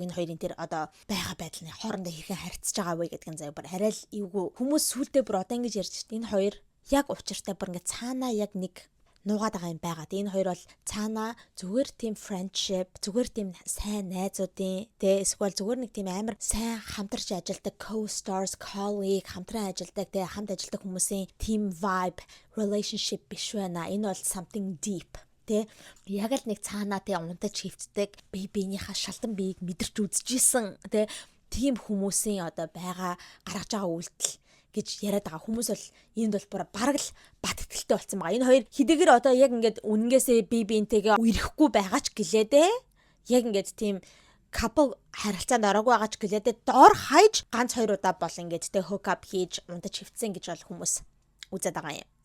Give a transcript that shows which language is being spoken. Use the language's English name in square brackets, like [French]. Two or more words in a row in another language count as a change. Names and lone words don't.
[Mongolian] Энэ хоёрын тэр одоо байгаа байдлын хоорондоо хэрхэн харьцаж байгаа вэ гэдг нь заяа. Бүр арай л эвгүй. Хүмүүс сүултээ бүр одоо ингэж ярьж байна. Энэ хоёр яг учиртай бүр ингээд цаанаа яг нэг нуугаад байгаа юм байгаа. Энэ хоёр бол цаанаа зүгээр тийм friendship, зүгээр тийм сайн найзуудын тэ эсвэл зүгээр нэг тийм амар сайн хамтарч ажилладаг [English] co-stars, colleague, [Mongolian] хамтран ажилладаг тэ хамт ажилладаг хүмүүсийн [English] team vibe, relationship [Mongolian] биш байна. Энэ бол [English] something deep. [Mongolian] Тэ яг л нэг цаанаа тэ унтаж хөвцдөг, биенийхээ шалдан биеийг мэдэрч үзчихсэн тэ тийм хүмүүсийн одоо байгаа гаргаж байгаа үйлдэл гэж яриад байгаа хүмүүс бол энд бол бараг л бат итгэлтэй болсон байгаа. Энэ хоёр хэдийгээр одоо яг ингээд үнэнгээсээ биентэйгээ үерхгүй байгаа ч гэлээдээ яг ингээд тийм couple харилцаанд ороогүй байгаа ч гэлээдээ доор хайж ганц хоёр удаа бол ингээд тэ [English] hook up [Mongolian] хийж унтаж хөвцсөн гэж бол хүмүүс үзээд байгаа юм.